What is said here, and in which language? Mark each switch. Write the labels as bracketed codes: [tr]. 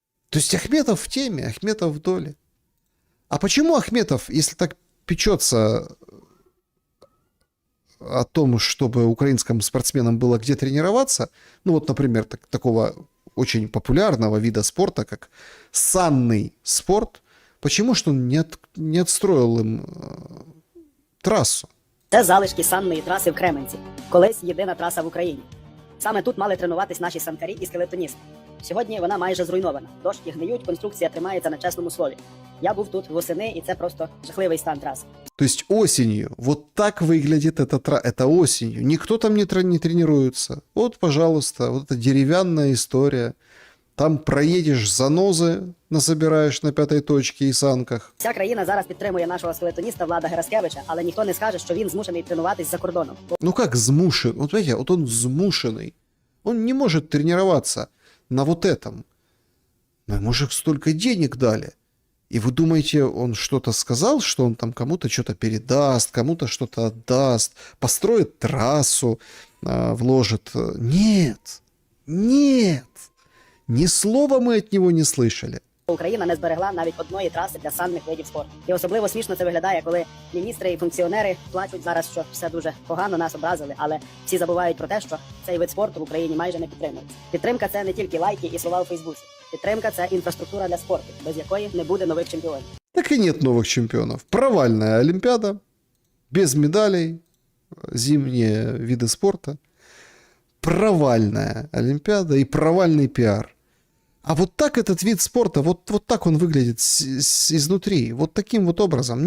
[ru] То есть Ахметов в теме, Ахметов в доле. А почему Ахметов, если так печется о том, чтобы украинским спортсменам было где тренироваться, ну вот, например, такого очень популярного вида спорта, как санный спорт, почему что он не отстроил им трассу? [uk] Це залишки санної траси в Кременці. Колись єдина траса в Україні. Саме тут мали тренуватись наші санкарі і скелетоністи. Сьогодні вона майже зруйнована. Дошки гниють, конструкція тримається на чесному слові. Я був тут восени, і це просто жахливий стан траси. [ru] То есть осенью, вот так выглядит это осенью. Никто там не тренируется. Вот, пожалуйста, вот эта деревянная история. Там проедешь занозы, насобираешь на 5-й точке и санках. [uk] Вся країна зараз підтримує нашого скелетоніста Влада Гераскевича, але ніхто не скаже, що він змушений тренуватись за кордоном. [ru] Ну как змушен? Вот видите, вот он змушенный. Он не может тренироваться на вот этом. Но ему же столько денег дали. И вы думаете, он что-то сказал, что он там кому-то что-то передаст, кому-то что-то отдаст, построит трассу, вложит? Нет, нет. Ни слова мы от него не слышали. [uk] Україна не зберегла навіть одної траси для санних видів спорту. І особливо смішно це виглядає, коли міністри і функціонери плачуть зараз, що все дуже погано, нас образили, але всі забувають про те, що цей вид спорту в Україні майже не підтримується. Підтримка – це не тільки лайки і слова у Фейсбуці. Підтримка – це інфраструктура для спорту, без якої не буде нових чемпіонів. [ru] Так и нет новых чемпионов. Провальная Олимпиада, без медалей, зимние виды спорта. Провальная Олимпиада и провальный пиар. А вот так этот вид спорта, вот так он выглядит изнутри, вот таким вот образом.